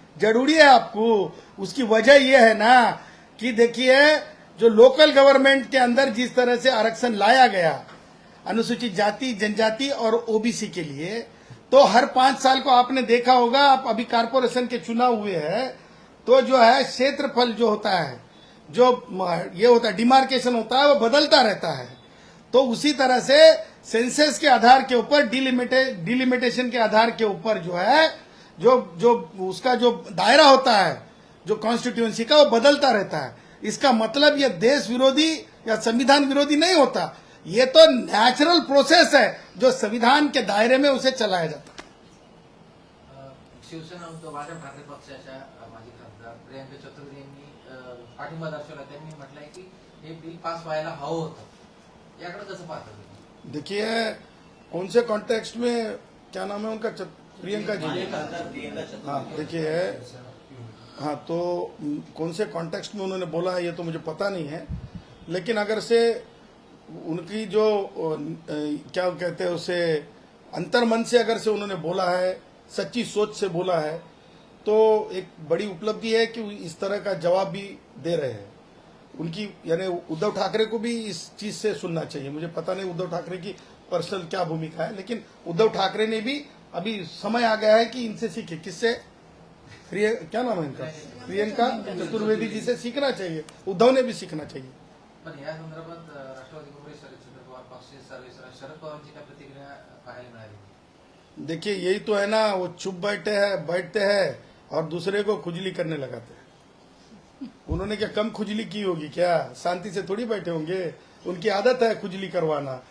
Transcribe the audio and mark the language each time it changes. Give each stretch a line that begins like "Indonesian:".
Hindi: जरूरी है आपको. उसकी वजह यह है ना कि देखिए, जो लोकल गवर्नमेंट के अंदर जिस तरह से आरक्षण लाया गया अनुसूचित जाति, जनजाति और ओबीसी के लिए, तो हर 5 साल को आपने देखा होगा, आप अभी कारपोरेशन के चुनाव हुए हैं, तो जो है क्षेत्रफल जो होता है, जो ये होता है डिमार्केशन होता है, वो बदलता रहता है. तो उसी तरह से सेंसस के आधार के ऊपर, डिलिमिटेशन के आधार के ऊपर जो है, जो उसका जो दायरा होता है, जो कॉन्स्टिट्यूएंसी का, वो बदलता रहता है. इसका मतलब ये देश विरोधी या संविधान विरोधी नहीं होता. ये तो नेचुरल प्रोसेस है जो संविधान के दायरे में उसे चलाया जाता है.
Marathi: शिवसेना उद्धव बाळासाहेब ठाकरे पक्षाच्या माजी खासदार प्रियंका चतुर्वेदी यांनी पाठिंबा दर्शवला. त्यांनी म्हटलंय की हे बिल पास व्हायला हवं होतं. याकडे कसं पाहता तुम्ही?
Hindi: देखिए, कौन से कॉन्टेक्स्ट में, क्या नाम है उनका, प्रियंका जी. हाँ, देखिए, हाँ, तो कौन से कॉन्टेक्स्ट में उन्होंने बोला है ये तो मुझे पता नहीं है, लेकिन अगर से उनकी जो क्या कहते हैं उसे, अंतर्मन से अगर से उन्होंने बोला है, सच्ची सोच से बोला है, तो एक बड़ी उपलब्धि है कि इस तरह का जवाब भी दे रहे हैं. उनकी यानी उद्धव ठाकरे को भी इस चीज से सुनना चाहिए. मुझे पता नहीं उद्धव ठाकरे की पर्सनल क्या भूमिका है, लेकिन उद्धव ठाकरे ने भी अभी समय आ गया है कि इनसे सीखे. किससे? क्या नाम है इनका? प्रियंका चतुर्वेदी जी से सीखना चाहिए. उद्धव ने भी सीखना चाहिए.
Marathi: पण या संदर्भात राष्ट्रवादी काँग्रेस पक्षाचे सर्वेसर्वा शरद पवारांची काय प्रतिक्रिया पाहायला मिळाली?
Hindi: देखिए, यही तो है ना, वो चुप बैठते हैं और दूसरे को खुजली करने लगाते हैं. उन्होंने क्या कम खुजली की होगी क्या? शांति से थोड़ी बैठे होंगे. उनकी आदत है खुजली करवाना.